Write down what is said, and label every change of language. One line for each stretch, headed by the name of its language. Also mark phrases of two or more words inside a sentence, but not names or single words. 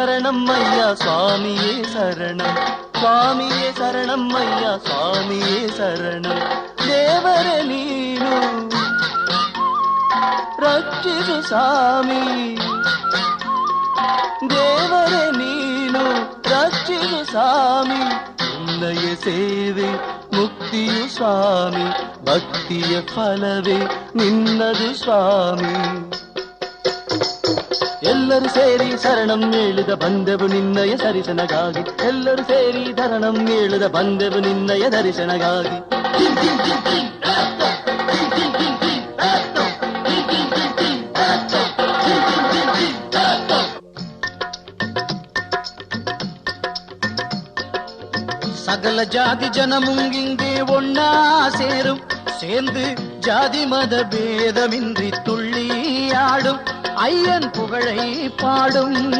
Tamil: சரணம் ஐயா சுவாமியே சரணம், சுவாமியே சரணம் ஐயா சுவாமியே சரணம்.
Kannada: ದೇವರ ನೀನು ರಕ್ಷಿಸು ಸ್ವಾಮಿ, ದೇವರ ನೀನು ರಕ್ಷಿಸು ಸ್ವಾಮಿ. ನಿನ್ನಯ ಸೇವೆ ಮುಕ್ತಿಯು ಸ್ವಾಮಿ, ಭಕ್ತಿಯ ಫಲವೇ ನಿನ್ನದು ಸ್ವಾಮಿ. ಎಲ್ಲರೂ ಸೇರಿ ಶರಣಂ ಹೇಳುದ ಬಂದೆವು ನಿನ್ನಯ ದರ್ಶನಗಾಗಿ, ಎಲ್ಲರೂ ಸೇರಿ ಶರಣಂ ಹೇಳುದ ಬಂದೆವು ನಿನ್ನಯ ದರ್ಶನಗಾಗಿ.
Tamil: சகல ஜாதி ஜனமுங்கிங்கே ஒன்னா சேரும், சேர்ந்து ஜாதி மத பேதமின்றி துள்ளி ஆடும், ஐயன் புகழை பாடும்.